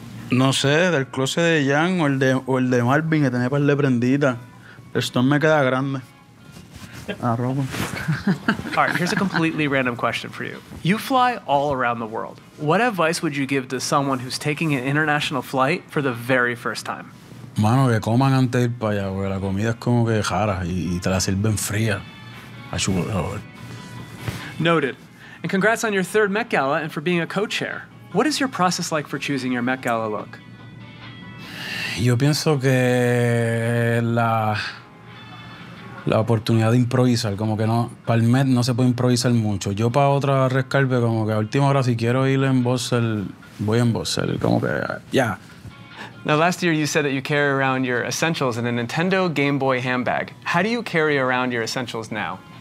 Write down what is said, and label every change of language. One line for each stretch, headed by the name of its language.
Spanish: No sé, del closet de Jan o el de Marvin, que tenía par de prendita. Esto me queda grande. A Roma.
English: All right, here's a completely random question for you. You fly all around the world. What advice would you give to someone who's taking an international flight for the very first time?
Spanish: Mano, que coman antes de ir para allá, porque la comida es como que rara y te la sirven fría.
English: Noted. And congrats on your third Met Gala and for being a co-chair. What is your process like for choosing your Met Gala look?
Spanish: Yo pienso que la oportunidad de improvisar, como que no, para el Met no se puede improvisar mucho. Yo para otra Red Carpet, como que a última hora, si quiero ir en Bossel, voy en Bossel, como que, ya.
English: Yeah. Now, last year you said that you carry around your essentials in a Nintendo Game Boy handbag. How do you carry around your essentials now?